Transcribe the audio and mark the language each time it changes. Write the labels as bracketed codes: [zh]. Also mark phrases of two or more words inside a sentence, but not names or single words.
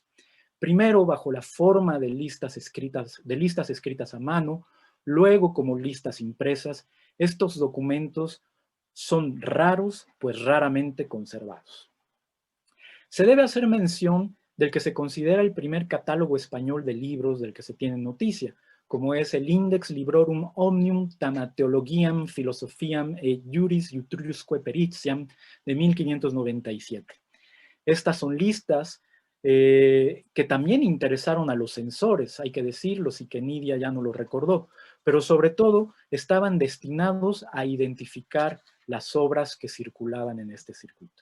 [es] Primero bajo la forma de listas escritas a mano, luego como listas impresas. Estos documentos son raros, pues raramente conservados. Se debe hacer mención del que se considera el primer catálogo español de libros del que se tiene noticia, como es el Index Librorum Omnium Thanateologiam Philosophiam et Juris Utriusque Peritiam de 1597. Estas son listas que también interesaron a los censores, hay que decirlo, si que Nidia ya no lo recordó, pero sobre todo estaban destinados a identificar las obras que circulaban en este circuito.